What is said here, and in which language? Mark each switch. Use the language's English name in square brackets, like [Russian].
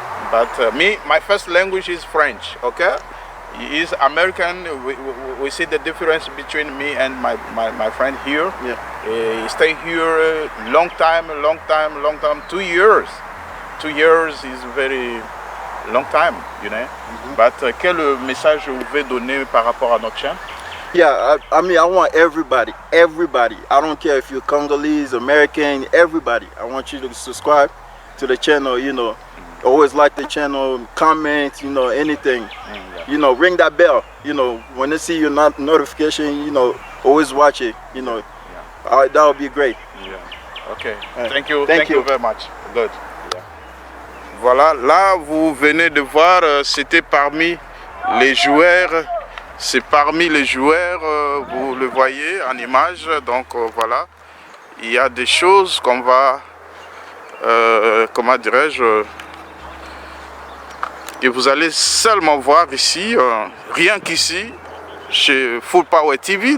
[English] But my first language is French, okay? He is American. We see the difference between me and my friend here. Yeah. He stay here long time, 2 years. 2 years is very long time, you know. But [French] quel message vous pouvez donner par rapport à notre chaîne? [English] Yeah, I mean, I want everybody. I don't care if you're Congolese, American, everybody. I want you to subscribe to the channel, you know. Always like the channel, comment, you know, anything. You know, ring that bell. You know, when they see your notification, you know, always watch it. You know, that would be great. Yeah. Okay. Thank Thank you very much. Good. Yeah. [French] Voilà, là vous venez de voir, c'était parmi les joueurs. C'est parmi les joueurs, vous le voyez en image. Donc voilà, il y a des choses qu'on va, comment dirais-je, que vous allez seulement voir ici, rien qu'ici, chez Full Power TV.